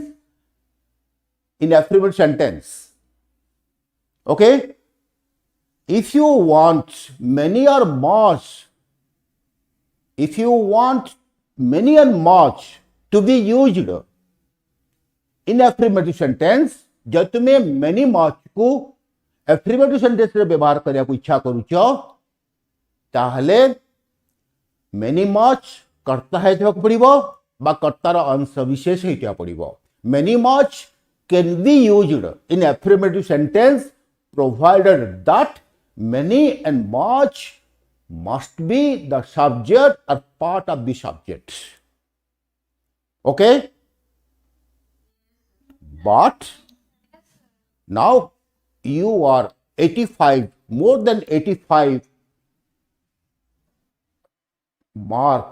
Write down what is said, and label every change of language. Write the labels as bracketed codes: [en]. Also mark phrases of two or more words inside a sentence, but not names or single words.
[en] In affirmative sentence. Okay? If you want many or much, if you want many and much to be used in affirmative sentence, [or] ଜବ ତୁମ୍ହେ [en] many much [or] को [en] affirmative sentence [or] ରେ ବ୍ୟବହାର କରିଆ କୋ ଇଚ୍ଛା କରୁଛ ତାହାଲେ [en] many much [or] କର୍ତ୍ତା ହେତୁ ପଡ଼ିବ ବା କର୍ତ୍ତାର ଅଂଶ ବିଶେଷ ହେତୁ ପଡ଼ିବ. [en] Many much can be used in affirmative sentence provided that many and much must be the subject or part of the subject. Okay? But now you are 85, more than 85 mark.